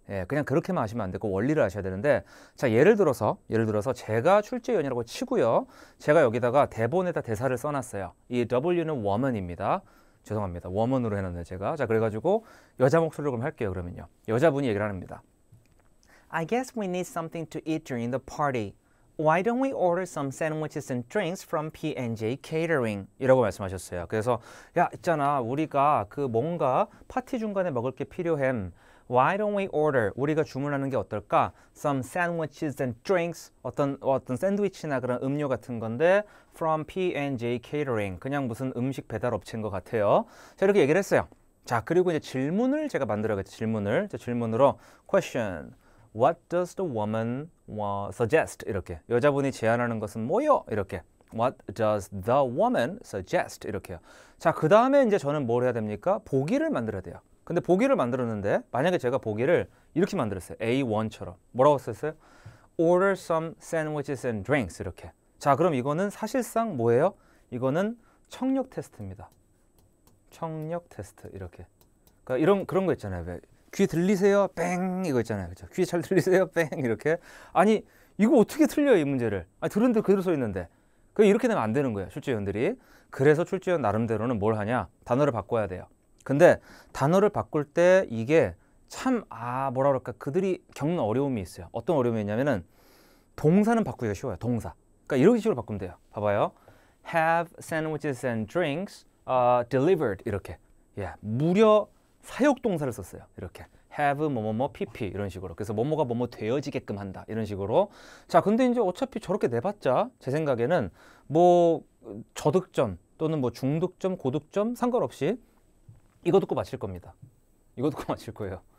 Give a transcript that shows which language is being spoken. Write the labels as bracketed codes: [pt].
[ko] 예, 그냥 그렇게만 하시면 안 되고 원리를 아셔야 되는데, 자, 예를 들어서 제가 출제위원이라고 치고요. 제가 여기다가 대본에다 대사를 써놨어요. 이 W는 woman입니다. 죄송합니다. 워먼으로 해놨네요, 제가. 자, 그래가지고 여자 목소리로 그럼 할게요, 그러면요. 여자분이 얘기를 합니다. [en] I guess we need something to eat during the party. Why don't we order some sandwiches and drinks from P&J Catering? [ko] 이라고 말씀하셨어요. 그래서 야, 있잖아, 우리가 그 뭔가 파티 중간에 먹을 게 필요해. [en] Why don't we order? [ko] 우리가 주문하는 게 어떨까? [en] Some sandwiches and drinks. [ko] 어떤 샌드위치나 그런 음료 같은 건데 [en] from P&J Catering. [ko] 그냥 무슨 음식 배달 업체인 것 같아요. 자, 이렇게 얘기를 했어요. 자, 그리고 이제 질문을 제가 만들어야겠죠. 질문으로 question. [en] What does the woman suggest? [ko] 이렇게. 여자분이 제안하는 것은 뭐요? 이렇게. [en] What does the woman suggest? [ko] 이렇게요. 자, 그 다음에 이제 저는 뭘 해야 됩니까? 보기를 만들어야 돼요. 근데 보기를 만들었는데 만약에 제가 보기를 이렇게 만들었어요. A1처럼. 뭐라고 썼어요? [en] Order some sandwiches and drinks. [ko] 이렇게. 자, 그럼 이거는 사실상 뭐예요? 이거는 청력 테스트입니다. 청력 테스트. 이렇게. 그러니까 그런 거 있잖아요. 왜? 귀 들리세요? 뺑 이거 있잖아요. 그렇죠? 귀 잘 들리세요? 뺑 이렇게. 아니, 이거 어떻게 틀려요, 이 문제를? 아니, 들은데 그대로 써 있는데. 이렇게 되면 안 되는 거예요, 출제위원들이. 그래서 출제위원 나름대로는 뭘 하냐? 단어를 바꿔야 돼요. 근데 단어를 바꿀 때 이게 참 뭐라 그럴까, 그들이 겪는 어려움이 있어요. 어떤 어려움이 있냐면은 동사는 바꾸기가 쉬워요. 동사. 그러니까 이런 식으로 바꾸면 돼요. 봐봐요. [en] Have sandwiches and drinks delivered. [ko] 이렇게. 예, 무려 사역동사를 썼어요. 이렇게. have 뭐뭐뭐 pp 이런 식으로. 그래서 뭐뭐가 뭐뭐 되어지게끔 한다. 이런 식으로. 자, 근데 이제 어차피 저렇게 내봤자 제 생각에는 뭐 저득점 또는 뭐 중득점, 고득점 상관없이 이거 듣고 맞힐 겁니다. 이거 듣고 맞힐 거예요.